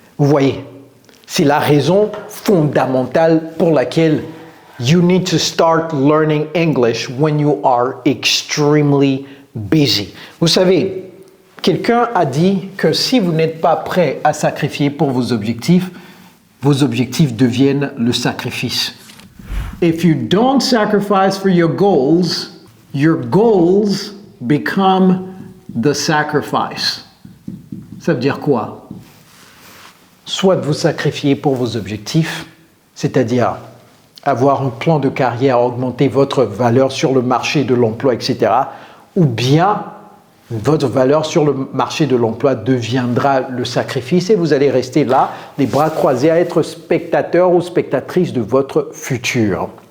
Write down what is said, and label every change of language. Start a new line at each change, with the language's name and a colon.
French: Vous voyez, c'est la raison fondamentale pour laquelle
English: you need to start learning English when you are extremely busy.
French: Vous savez, quelqu'un a dit que si vous n'êtes pas prêt à sacrifier pour vos objectifs deviennent le sacrifice.
English: If you don't sacrifice for your goals, Your goals become the sacrifice.
French: Ça veut dire quoi? Soit de vous sacrifier pour vos objectifs, c'est-à-dire avoir un plan de carrière, augmenter votre valeur sur le marché de l'emploi, etc. Ou bien votre valeur sur le marché de l'emploi deviendra le sacrifice et vous allez rester là, les bras croisés, à être spectateur ou spectatrice de votre futur.